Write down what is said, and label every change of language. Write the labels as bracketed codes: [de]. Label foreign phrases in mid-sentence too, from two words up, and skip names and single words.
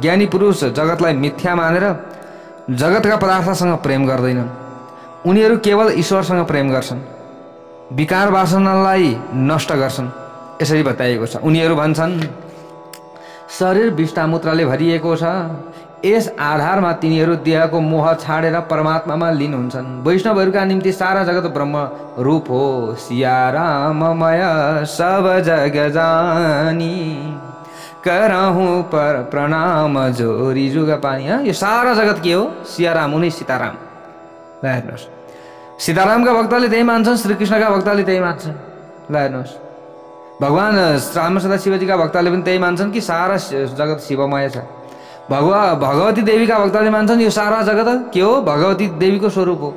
[ne] ज्ञानी पुरुष जगतलाई मिथ्या मानेर जगतका पदार्थसँग प्रेम गर्दैनन्, उनीहरू केवल ईश्वरसँग प्रेम गर्छन्, विकार वासनालाई नष्ट गर्छन्, यसरी बताइएको छ। उनीहरू भन्छन् शरीर विष्टामूत्रले भरिएको छ, यस आधारमा तिनीहरू देहको मोह छाडेर परमात्मामा लीन हुन्छन्। वैष्णवहरूका निम्ति सारा जगत ब्रह्म रूप हो। [awa] सियाराममय सब जग जानी करहु पर प्रणाम जोरी जुग पानी। [ne] यो सारा जगत के हो, सियाराम उनी सीताराम। ल हेर्नुहोस्, सीतारामका भक्तले त्यही मान्छन्, श्रीकृष्णका भक्तले त्यही मान्छन्। ल हेर्नुहोस्, भगवान रामसदा शिवजीका भक्तले पनि त्यही मान्छन् कि सारा जगत शिवमय छ। भगवती देवीका भक्तले मान्छन् यो सारा जगत के हो, भगवती देवीको स्वरूप हो।